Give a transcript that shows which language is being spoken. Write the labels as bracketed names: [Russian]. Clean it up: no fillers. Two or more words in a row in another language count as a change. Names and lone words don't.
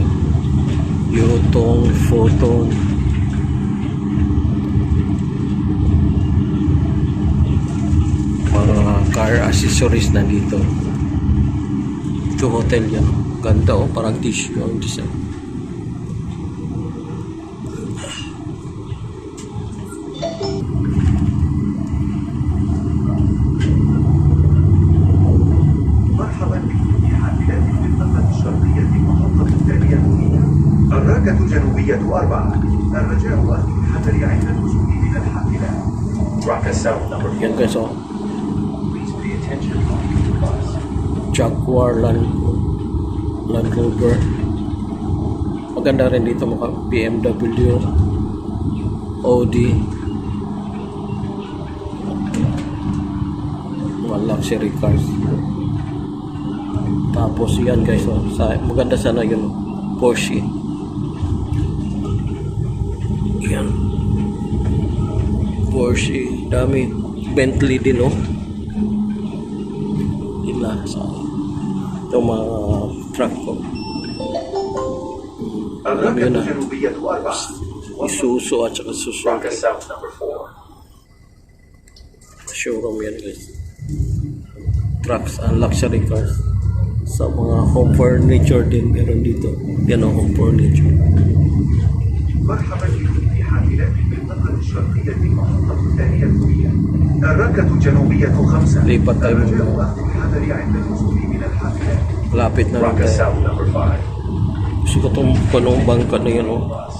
[Filipino] Yutong, Photon. Mga car accessories na dito. Ito hotel yan. Ganda oh, parang tissue yung design. [Arabic] مرحبا بكم في حافلة المنطقة الشرقية المحطة الثانية هي الركة الجنوبية 4. الرجاء أخذ الحذر عند الوصول إلى الحافلة. [English] Rock South number 4. [Filipino] Yan guys oh. [English] Please pay attention on leaving the bus. [Filipino] Jaguar Land Rover. Maganda rin dito mga BMW, Audi, mga [English] luxury cars. [Filipino] Tapos yan guys, oh, maganda sana yun, Porsche. Yan, Porsche, dami. Bentley din, oh. Ila sa itong mga truck ko. [Arabic] الركة يلا. الجنوبية 4. [Filipino] Isuzu at saka Suzuki. [English] Rocket South number 4. Showroom yan guys. Trucks and luxury cars. [Filipino] Sa mga [English] home furniture [Filipino] din meron dito. Yan ang [English] home furniture. [Arabic] مرحبا بكم في حافلة بالمنطقة الشرقية المحطة الثانية الأولية. الركة الجنوبية 5. [Filipino] Lipat tayo [Arabic] الرجاء [Filipino] muna. [Arabic] أخذ الحذر عند النزول من الحافلة. [Filipino] Lapit na lang [English] Rocket [Filipino] tayo. [English] South number 5. [Filipino] Gusto ko itong punong bangka na yan, oh.